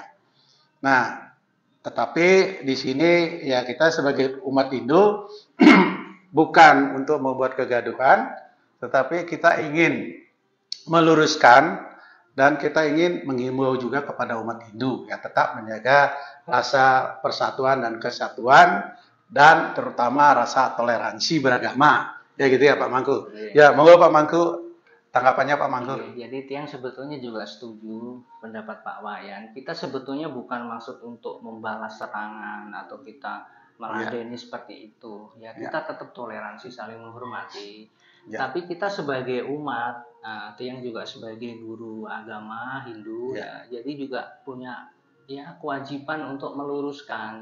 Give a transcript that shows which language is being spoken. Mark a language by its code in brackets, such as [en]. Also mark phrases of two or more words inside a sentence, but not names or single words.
[id] Nah, tetapi di sini ya kita sebagai umat Hindu bukan untuk membuat kegaduhan, tetapi kita ingin meluruskan dan kita ingin menghimbau juga kepada umat Hindu ya tetap menjaga rasa persatuan dan kesatuan dan terutama rasa toleransi beragama. Ya gitu ya Pak Mangku. Ya, monggo Pak Mangku, tanggapannya Pak Mangku. Jadi Tiang sebetulnya juga setuju pendapat Pak Wayan. Kita sebetulnya bukan maksud untuk membalas serangan atau kita meladeni seperti itu. Ya kita tetap toleransi, saling menghormati. Tapi kita sebagai umat, Tiang juga sebagai guru agama Hindu jadi juga punya kewajiban untuk meluruskan.